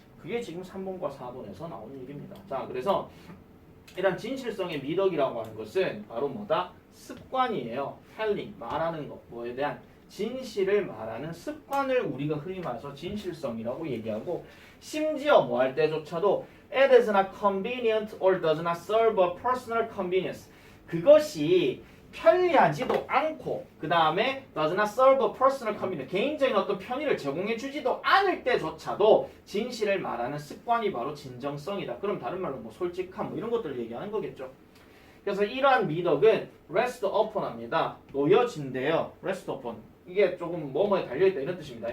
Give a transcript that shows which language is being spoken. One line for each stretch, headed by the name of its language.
Korean: 그게 지금 3번과 4번에서 나오는 얘기입니다. 자, 그래서 이런 진실성의 미덕이라고 하는 것은 바로 뭐다? 습관이에요. telling, 말하는 것, 뭐에 대한 진실을 말하는 습관을 우리가 흔히 말해서 진실성이라고 얘기하고, 심지어 뭐 할 때조차도
English: it is not convenient or does not serve a personal convenience.
Korean: 그것이 편리하지도 않고 그 다음에
English: does not serve a personal convenience.
Korean: 개인적인 어떤 편의를 제공해 주지도 않을 때조차도 진실을 말하는 습관이 바로 진정성이다. 그럼 다른 말로 뭐 솔직함 뭐 이런 것들을 얘기하는 거겠죠. 그래서 이러한 미덕은
English: rest upon
Korean: 합니다. 놓여진대요.
English: rest upon.
Korean: 이게 조금 뭐뭐에 달려있다 이런 뜻입니다.